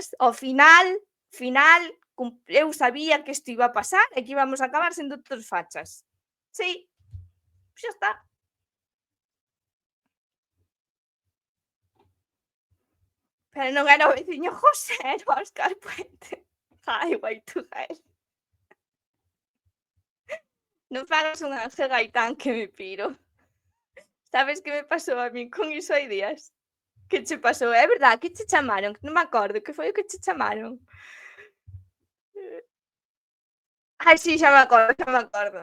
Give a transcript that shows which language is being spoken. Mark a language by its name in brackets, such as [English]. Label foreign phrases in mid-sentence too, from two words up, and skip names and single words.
[Galician] Ao final, eu sabía que isto iba a pasar e que íbamos a acabar sendo todos fachas. Sí, xa está. Pero non era o veciño José, era o Óscar Puente. Highway to hell. Non fagas un Ángel Gaitán que me piro. Sabes que me pasou a min con iso hai días? Que che pasou? É verdad, que che chamaron? Que non me acordo, que foi o que che chamaron? Ai, si, xa me acordo, xa me acordo.